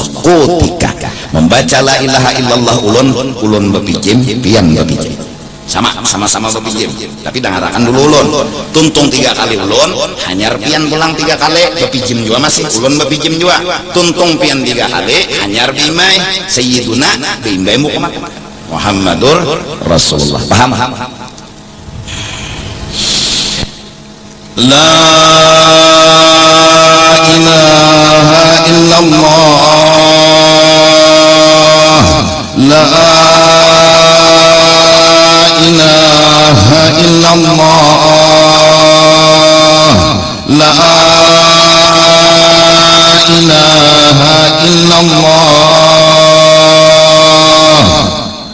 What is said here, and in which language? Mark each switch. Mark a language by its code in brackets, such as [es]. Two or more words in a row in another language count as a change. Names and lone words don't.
[bjn] Ketika membaca [ar] لا إله إلا الله [bjn] ulun bepijim, pian bepijim, sama-sama bepijim, tapi dengarakan dulu ulun. Tuntung 3 kali ulun, hanyar pian pulang 3 kali, bepijim juga masih ulun bepijim juga. Tuntung pian 3 kali, hanyar bimai Sayyiduna, bimbai [ar] محمد رسول الله. [bjn] Paham? [ar] La ilaha illallah, la ilaha illallah, la ilaha illallah,